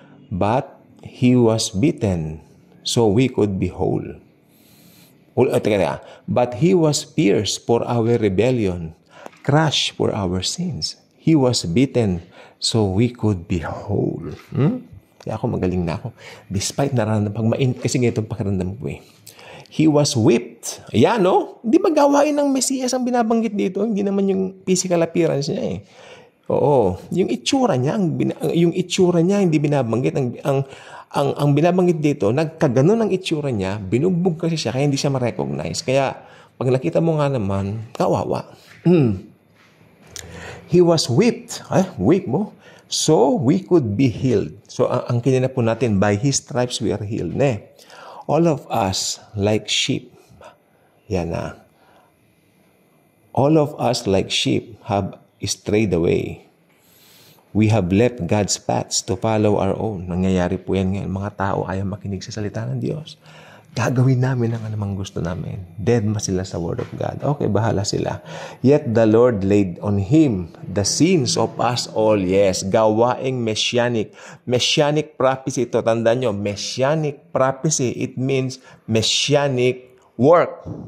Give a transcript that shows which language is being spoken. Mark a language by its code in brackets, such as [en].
[en] But, He was beaten so we could be whole. But He was pierced for our rebellion, crushed for our sins. He was beaten so we could be whole. [tl] Kaya ako magaling na ako. Despite kasi ganito ang pakiramdam ko eh. [en] He was whipped. [tl] Ayan, no? Hindi ba gawain ng Mesiyas ang binabanggit dito? Hindi naman yung physical appearance niya eh. Oo, yung itsura niya, hindi binabanggit. Ang binabanggit dito, nagkaganon ang itsura niya, binugbog kasi siya, kaya hindi siya ma-recognize. Kaya, pag nakita mo nga naman, kawawa. [en] He was whipped. Whip mo. So, we could be healed. So, [tl] ang kinina po natin, [en] by His stripes we are healed. All of us, like sheep, [tl] yan na. [en] All of us, like sheep, have strayed away. We have left God's paths to follow our own. [tl] Nangyayari po yan ngayon. Mga tao ayaw makinig sa salita ng Diyos. Gagawin namin ang anumang gusto namin. Dead ma sila sa Word of God. Okay, bahala sila. [en] Yet the Lord laid on Him the sins of us all. [tl] Yes, gawaing messianic. Messianic prophecy ito. Tandaan nyo, [en] messianic prophecy. It means messianic work.